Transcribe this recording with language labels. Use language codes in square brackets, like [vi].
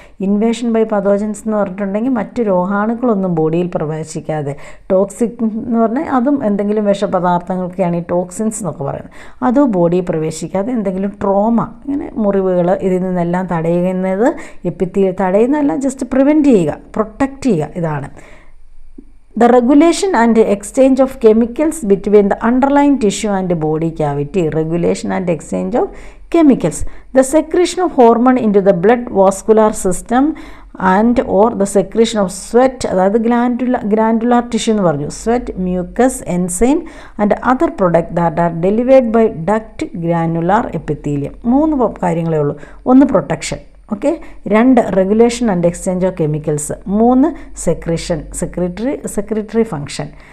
[ml] Invasion by pathogens എന്ന് പറഞ്ഞിട്ടുണ്ടെങ്കിൽ മറ്റ് രോഗാണുക്കളൊന്നും ബോഡിയിൽ പ്രവേശിക്കാതെ. ടോക്സിക് എന്ന് പറഞ്ഞാൽ അതും എന്തെങ്കിലും വിഷപദാർത്ഥങ്ങൾക്കാണ് ഈ ടോക്സിൻസ് എന്നൊക്കെ പറയുന്നത്. അതും ബോഡിയിൽ പ്രവേശിക്കാതെ എന്തെങ്കിലും ട്രോമ, ഇങ്ങനെ മുറിവുകൾ, ഇതിൽ നിന്നെല്ലാം തടയുന്നത് തടയുന്നതല്ല, ജസ്റ്റ് പ്രിവെൻറ്റ് ചെയ്യുക, പ്രൊട്ടക്റ്റ് ചെയ്യുക, ഇതാണ്. [en] The regulation and exchange of chemicals between the underlying tissue and body cavity. Regulation and exchange of chemicals. The secretion of hormone into the blood vascular system and or the secretion of sweat, [ml] അതായത് glandular tissue എന്ന് പറഞ്ഞു. [en] Sweat, mucus, enzyme and other product that are delivered by duct granular epithelium. [ml] 3 കാര്യങ്ങളേ ഉള്ളൂ. 1 protection, okay. 2 regulation and exchange of chemicals. [en] 3 secretion, secretary function.